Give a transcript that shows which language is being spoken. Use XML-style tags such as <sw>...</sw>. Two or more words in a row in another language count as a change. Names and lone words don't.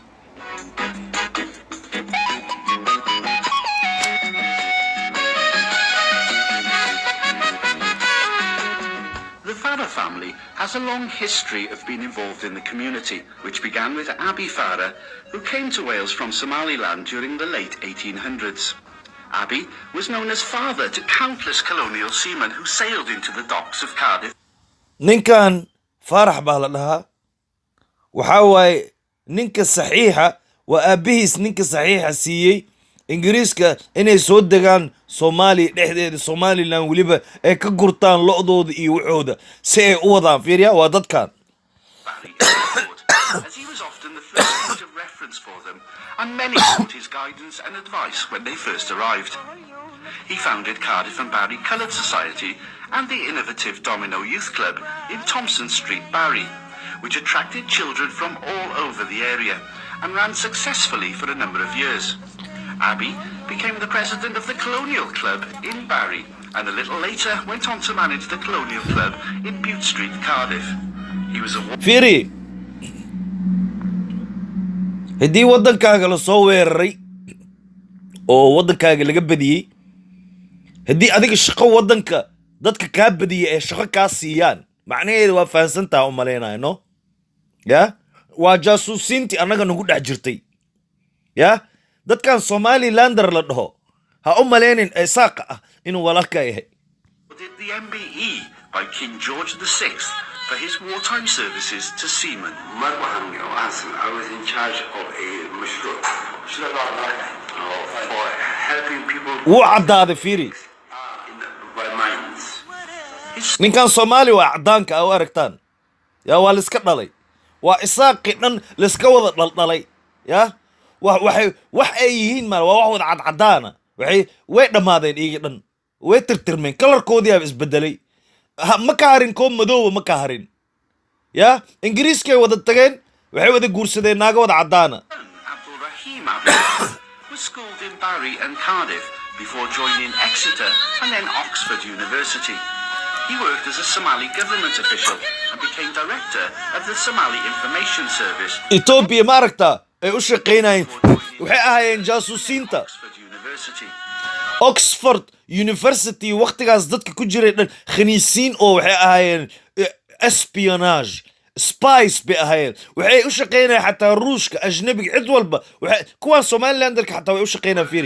<en>The Farah family has a long history of being involved in the community, which began with Abi Farah, who came to Wales from Somaliland during the late 1800s. Abi was known as father to countless colonial seamen who sailed into the docks of Cardiff.</en> <so>ninkan Farax baa la dhahaa waxa way ninka saxiixa waa aabihiis ninka saxiixa siiyey Ingiriiska inay soo degaan soomaaliya dhexdeeda somaliland weliba ay ka gurtaan lo-dooda iyo waxooda si ay u wadaan fiiriya waa dadkan</so> <en>Barry Airport, as he was often the first point of reference for them, and many sought his guidance and advice when they first arrived. He founded Cardiff and Barry Coloured Society and the innovative Domino Youth Club in Thompson Street, Barry, which attracted children from all over the area and ran successfully for a number of years. Abbey became the president of the Colonial Club in Barry and a little later went on to manage the Colonial Club in Bute Street, Cardiff. He was a</en> <so>fiiri haddii waddankaaga la soo weeraray oo waddankaaga laga badiyey haddii adiga shaqo waddanka dadka kaa badiyay ee shaqo kaa siiyaan macnaheedu waa fahansantaha u malaynayo no ya waa jaasuusiintii annaga nagu dhex jirtay ya dadkan somalilander la dhaho ha u malaynin ee saaqa ah inuu walaalka yahay</so> <en>did the MBE by King George VI for his wartime services to seamen. I was in charge of a mashru' for helping people</en> <so>wuu caddaaday fiiri</so> <en>by mines.</en> <so>ninkan soomaali waa caddaanka ah u aragtaan yaa waa laiska dhalay waa isaaqi dhan laiska wada dhaldhalay ya wax ay yihiin maal waa wax wada cadcadaana way dhammaadeen iyagii dhan way tirtirmeen kalarkoodii aa isbedelay ma ka harin koob madooba ma ka harin ya ingiriiskay wada tageen waxay wada guursadeen naaga wada caddaana</so> <en>Abdul Rahim Abdul was schooled in Barry and Cardiff before joining Exeter and then Oxford University. He worked as a Somali government official and became director of the Somali Information Service.</en> <so>Ethiopia ma aragtaa ay u shaqaynayeen waxay ahaayeen jaasuusiinta</so> <en>Oxford University.</en> <so>Oxford University waqtigaas dadka ku jiray dhan khaniisiin oo waxay ahaayeen</so> <en>espionage spies</en> <so>bay ahaayeen waxay u shaqaynayeen xataa ruushka ajnabiga cid walba kuwaan somalilanderka xataa way u shaqaynayaan fiiri</so>